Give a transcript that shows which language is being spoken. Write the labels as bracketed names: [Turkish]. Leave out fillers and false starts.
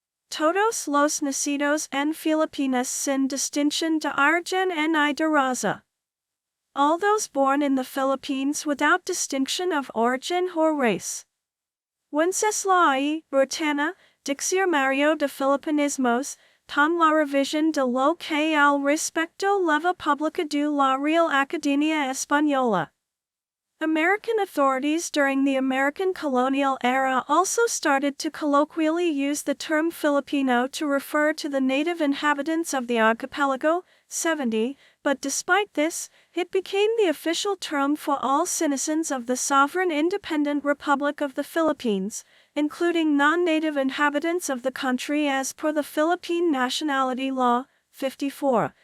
[Spanish] Todos los nacidos en Filipinas sin distinción de origen y de raza. [English] All those born in the Philippines without distinction of origin or race. [Spanish] Wenceslao y Retana, Diccionario de Filipinismos, con la revisión de lo que al respecto leva pública de la Real Academia Española. [English] American authorities during the American colonial era also started to colloquially use the term Filipino to refer to the native inhabitants of the archipelago, 70, but despite this, it became the official term for all citizens of the sovereign independent Republic of the Philippines, including non-native inhabitants of the country as per the Philippine Nationality Law, 54.